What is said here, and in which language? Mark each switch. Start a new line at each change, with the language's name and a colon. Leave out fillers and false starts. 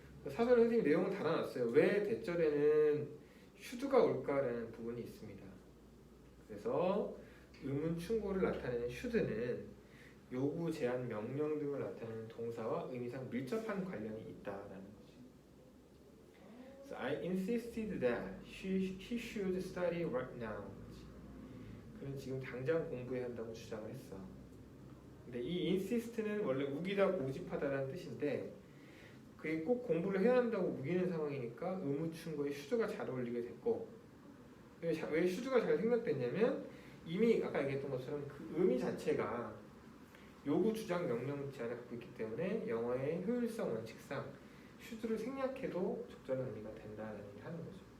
Korean: 사전 선생님 내용은 달아놨어요. 왜 대절에는 should가 올까라는 부분이 있습니다. 그래서 의문 충고를 나타내는 should는 요구, 제안, 명령 등을 나타내는 동사와 의미상 밀접한 관련이 있다라는 거지.
English: So I insisted that he should study right now.
Korean: 그는 지금 당장 공부해야 한다고 주장을 했어. 근데 이 insist는 원래 우기다, 고집하다라는 뜻인데 그게 꼭 공부를 해야 한다고 우기는 상황이니까 의무 충고에 should가 잘 어울리게 됐고 왜 슈드가 잘 생략됐냐면 이미 아까 얘기했던 것처럼 그 의미 자체가 요구, 주장, 명령, 제한을 갖고 있기 때문에 영어의 효율성 원칙상 슈드를 생략해도 적절한 의미가 된다는 얘기를 하는 거죠.